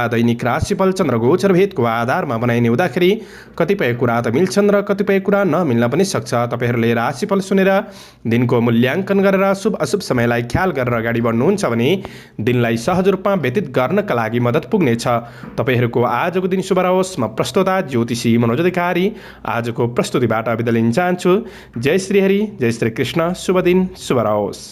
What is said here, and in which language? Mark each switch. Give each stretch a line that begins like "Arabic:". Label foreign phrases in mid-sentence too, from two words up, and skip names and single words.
Nepali: दैनिक राशिफल चन्द्र गोचर भेदको आधारमा बनाइने हुँदाखेरि कतिपय कुरा त मिल्छन् र कतिपय कुरा नमिल्न पनि सक्छ। तपाईँहरूले राशिफल सुनेर दिनको मूल्याङ्कन गरेर शुभ अशुभ समयलाई ख्याल गरेर अगाडि बढ्नुहुन्छ भने दिनलाई सहज रूपमा व्यतीत गर्नका लागि मद्दत पुग्नेछ। तपाईँहरूको आजको दिन शुभ रहोस्। म प्रस्तोता ज्योतिषी मनोज अधिकारी आजको प्रस्तुतिबाट बिदा लिन चाहन्छु। जय श्री हरि, जय श्री कृष्ण। शुभ दिन, शुभ रहोस्।